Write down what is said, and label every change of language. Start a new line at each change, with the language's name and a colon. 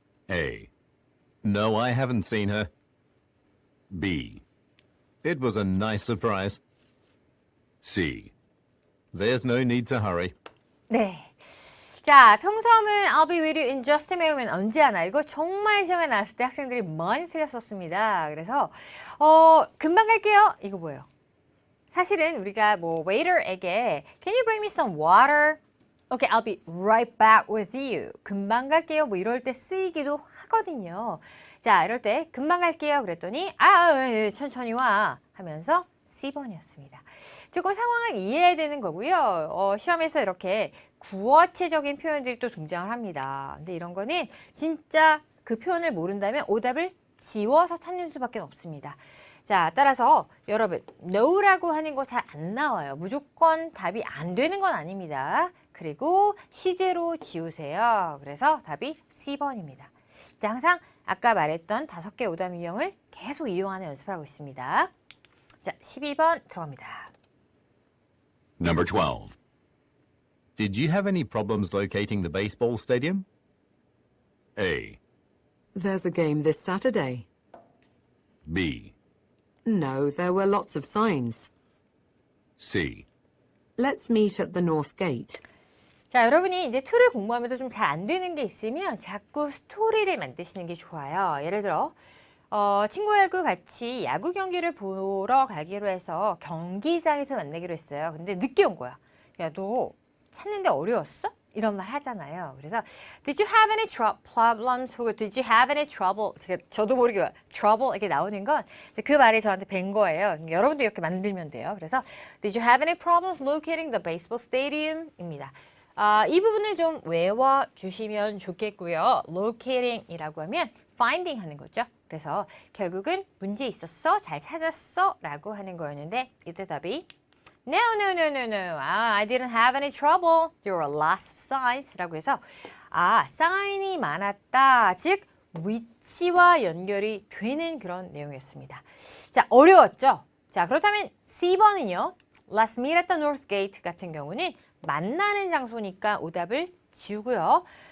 English: A. No, I haven't seen her. B. It was a nice surprise. C. There's no need to hurry.
Korean: 네. 자, 평소음은
English: I'll be with you in just a moment
Korean: 언제 하나? 이거 정말 시험에 나왔을 때 학생들이 많이 틀렸었습니다. 그래서 금방 갈게요. 이거 뭐예요? 사실은 우리가 뭐
English: waiter에게 Can you bring me some water? Okay, I'll be right back with you.
Korean: 금방 갈게요. 뭐 이럴 때 쓰이기도 하거든요. 자, 이럴 때 금방 갈게요. 그랬더니 천천히 와 하면서 C번이었습니다. 조금 상황을 이해해야 되는 거고요. 시험에서 이렇게 구어체적인 표현들이 또 등장을 합니다. 근데 이런 거는 진짜 그 표현을 모른다면 오답을 지워서 찾는 수밖에 없습니다. 자, 따라서 여러분 no라고 하는 거 잘 안 나와요. 무조건 답이 안 되는 건 아닙니다. 그리고 시제로 지우세요. 그래서 답이 C번입니다. 자, 항상 아까 말했던 5개 오답 유형을 계속 이용하는 연습을 하고 있습니다. 자, 12번 들어갑니다.
English: Number 12. Did you have any problems locating the baseball stadium? A. There's a game this Saturday. B. No, there were lots of signs. C. Let's meet at the North Gate.
Korean: 자, 여러분이 이제 툴을 공부하면서 좀 잘 안 되는 게 있으면 자꾸 스토리를 만드시는 게 좋아요. 예를 들어 친구하고 같이 야구 경기를 보러 가기로 해서 경기장에서 만나기로 했어요. 근데 늦게 온 거야. 야, 너 찾는데 어려웠어? 이런 말 하잖아요. 그래서
English: Did you have any problems?
Korean: 혹은
English: Did you have any trouble?
Korean: 저도 모르게 trouble 이렇게 나오는 건 그 말이 저한테 뵌 거예요. 여러분도 이렇게 만들면 돼요.
English: 그래서 Did you have any problems locating the baseball stadium?
Korean: 입니다. 이 부분을 좀 외워주시면 좋겠고요. locating이라고 하면 finding 하는 거죠. 그래서 결국은 문제 있었어? 잘 찾았어? 라고 하는 거였는데 이때 답이 No.
English: I didn't have any trouble. There were lots of signs.
Korean: 라고 해서 사인이 많았다. 즉 위치와 연결이 되는 그런 내용이었습니다. 자, 어려웠죠? 자, 그렇다면 C번은요.
English: Let's meet at the North Gate
Korean: 같은 경우는 만나는 장소니까 오답을 지우고요.